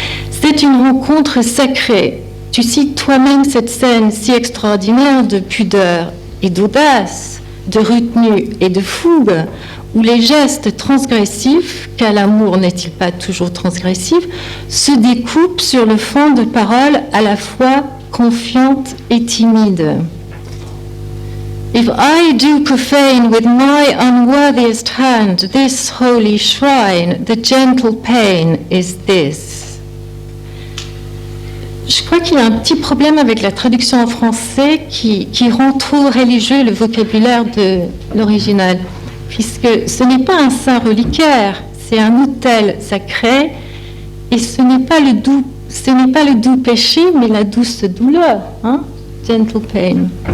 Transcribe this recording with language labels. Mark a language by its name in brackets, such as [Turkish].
[French] C'est une rencontre sacrée. Tu cites toi-même cette scène si extraordinaire de pudeur et d'audace, de retenue et de fougue, où les gestes transgressifs, car l'amour n'est-il pas toujours transgressif, se découpent sur le fond de paroles à la fois confiantes et timides. [English] If I do profane with my unworthiest hand this holy shrine, the gentle pain is this. [French] Je crois qu'il y a un petit problème avec la traduction en français qui rend trop religieux le vocabulaire de l'original, puisque ce n'est pas un saint reliquaire, c'est un autel sacré, et ce n'est pas le doux péché, mais la douce douleur, hein? [English] Gentle pain.